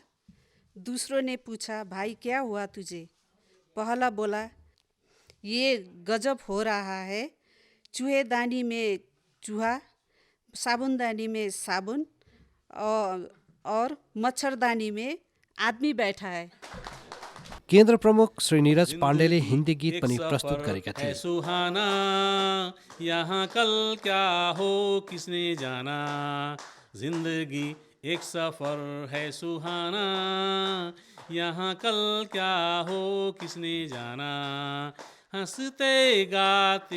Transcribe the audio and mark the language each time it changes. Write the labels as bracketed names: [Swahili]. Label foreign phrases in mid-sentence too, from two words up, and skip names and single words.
[Hindi] दूसरों ने पूछा, भाई क्या हुआ तुझे। पहला बोला, ये गजब हो रहा है, चूहेदानी में चूहा, साबुनदानी में साबुन और मच्छरदानी में आदमी बैठा है। [Nepali] केन्द्र प्रमुख श्री नीरज पाण्डेले हिन्दी गीत पनि प्रस्तुत गरेका थिए। [Hindi] सुहाना यहाँ कल क्या हो किसने जाना, जिंदगी एक सफर है सुहाना, यहाँ कल क्या हो किसने जाना, हंसते गाते